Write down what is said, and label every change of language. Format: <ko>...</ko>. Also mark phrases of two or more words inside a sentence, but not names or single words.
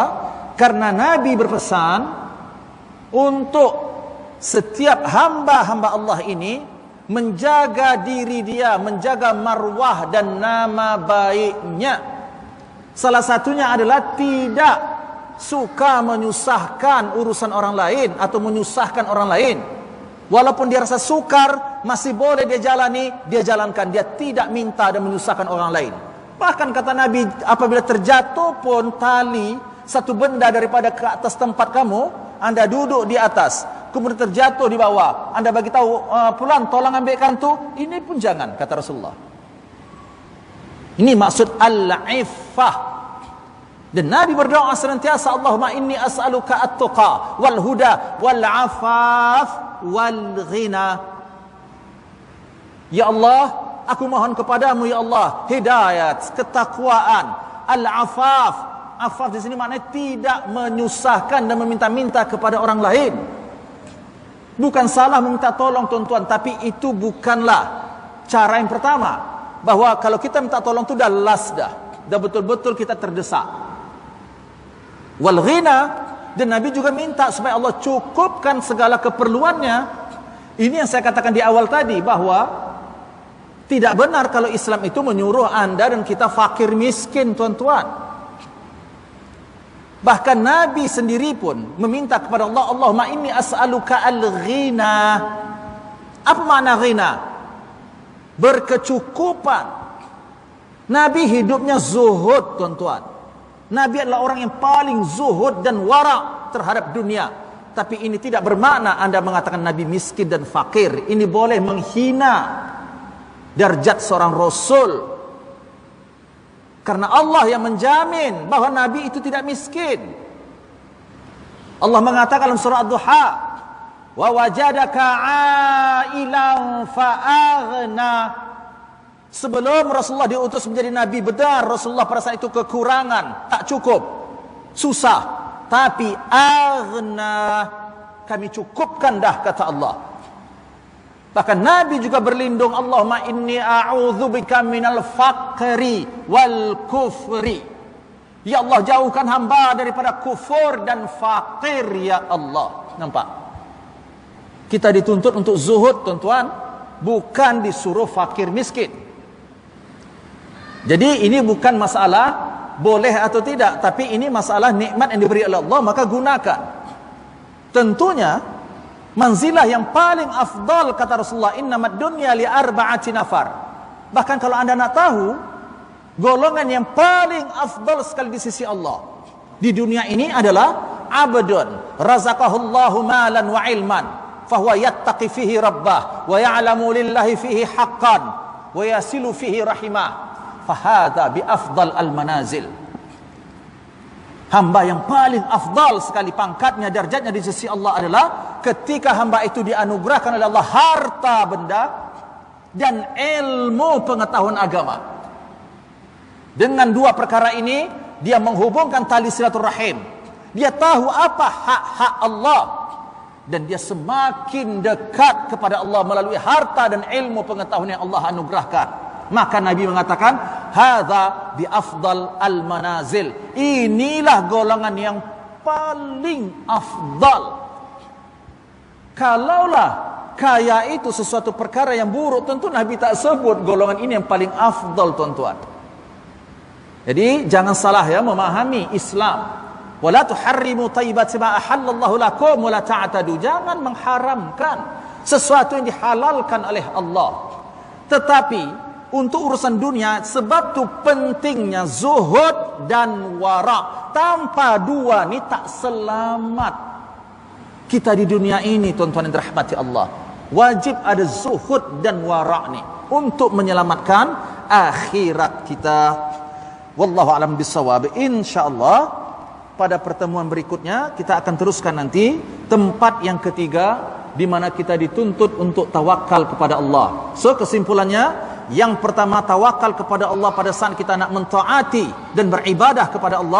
<ms>Karena Nabi berpesan untuk setiap hamba-hamba Allah ini menjaga diri dia, menjaga marwah dan nama baiknya. Salah satunya adalah tidak suka menyusahkan urusan orang lain atau menyusahkan orang lain. Walaupun dia rasa sukar, masih boleh dia jalani, dia jalankan. Dia tidak minta dan menyusahkan orang lain. Bahkan kata Nabi, apabila terjatuh pun tali, satu benda daripada ke atas tempat kamu, Anda duduk di atas, kemudian terjatuh di bawah, Anda bagi tahu, pulang tolong ambilkan tu, ini pun jangan, kata Rasulullah. Ini maksud al-iffah. Dan Nabi berdoa senantiasa,</ms> <ar>اللهم إني أسألك التقى والهدى والعفاف والغنى.</ar> <ms>Ya Allah, aku mohon kepadamu ya Allah hidayat, ketakwaan, al-afaf. Afaf di sini maknanya tidak menyusahkan dan meminta-minta kepada orang lain. Bukan salah meminta tolong, tuan-tuan, tapi itu bukanlah cara yang pertama. Bahwa kalau kita minta tolong itu dah last dah betul-betul kita terdesak.</ms> <ar>والغنى,</ar> <ms>dan Nabi juga minta supaya Allah cukupkan segala keperluannya. Ini yang saya katakan di awal tadi, bahwa tidak benar kalau Islam itu menyuruh Anda dan kita fakir miskin, tuan-tuan. Bahkan Nabi sendiri pun meminta kepada Allah,</ms> <ar>اللهم إني أسألك الغنى.</ar> <ms>Apa makna ghina? Berkecukupan. Nabi hidupnya zuhud, tuan-tuan. Nabi adalah orang yang paling zuhud dan wara' terhadap dunia. Tapi ini tidak bermakna Anda mengatakan Nabi miskin dan fakir. Ini boleh menghina darjat seorang Rasul. Karena Allah yang menjamin bahwa Nabi itu tidak miskin. Allah mengatakan dalam surah Ad-Duha,</ms> <ar>ووجدك عائلا فأغنى.</ar> <ms>Sebelum Rasulullah diutus menjadi Nabi, benar Rasulullah pada saat itu kekurangan, tak cukup, susah. Tapi aghna, kami cukupkan dah, kata Allah. Bahkan Nabi juga berlindung,</ms> <ar>اللهم إني أعوذ بك من الفقر والكفر.</ar> <ms>Ya Allah, jauhkan hamba daripada kufur dan fakir, ya Allah. Nampak? Kita dituntut untuk zuhud, tuan-tuan, bukan disuruh fakir miskin. Jadi ini bukan masalah boleh atau tidak, tapi ini masalah nikmat yang diberi oleh Allah, maka gunakan. Tentunya manzilah yang paling afdal, kata Rasulullah,</ms> <ar>إنما الدنيا لأربعة نفر.</ar> <ms>Bahkan kalau Anda nak tahu, golongan yang paling afdal sekali di sisi Allah di dunia ini adalah</ms> <ar>عبد رزقه الله مالا وعلما فهو يتقي فيه ربه ويعلم لله فيه حقا ويصل فيه رحمه فهذا بأفضل المنازل.</ar> <ms>Hamba yang paling afdal sekali pangkatnya, darjatnya di sisi Allah adalah ketika hamba itu dianugerahkan oleh Allah harta benda dan ilmu pengetahuan agama. Dengan dua perkara ini, dia menghubungkan tali silaturahim. Dia tahu apa hak-hak Allah, dan dia semakin dekat kepada Allah melalui harta dan ilmu pengetahuan yang Allah anugerahkan. Maka Nabi mengatakan,</ms> <ar>هذا بأفضل المنازل.</ar> <ms>Inilah golongan yang paling afdal. Kalaulah kaya itu sesuatu perkara yang buruk, tentu Nabi tak sebut golongan ini yang paling afdal, tuan-tuan. Jadi jangan salah ya memahami Islam.</ms> <ar>ولا تحرموا طيبات ما أحل الله لكم ولا تعتدوا.</ar> <ms>Jangan mengharamkan sesuatu yang dihalalkan oleh Allah. Tetapi untuk urusan dunia, sebab tu pentingnya zuhud dan wara'. Tanpa dua ni tak selamat kita di dunia ini, tuan-tuan yang dirahmati Allah. Wajib ada zuhud dan wara' ni untuk menyelamatkan akhirat kita.</ms> <ar>والله أعلم بالصواب.</ar> <ms>Insyaallah pada pertemuan berikutnya kita akan teruskan nanti tempat yang ketiga di mana kita dituntut untuk tawakal kepada Allah. So kesimpulannya, yang pertama, tawakal kepada Allah pada saat kita nak mentaati dan beribadah kepada Allah.</ms>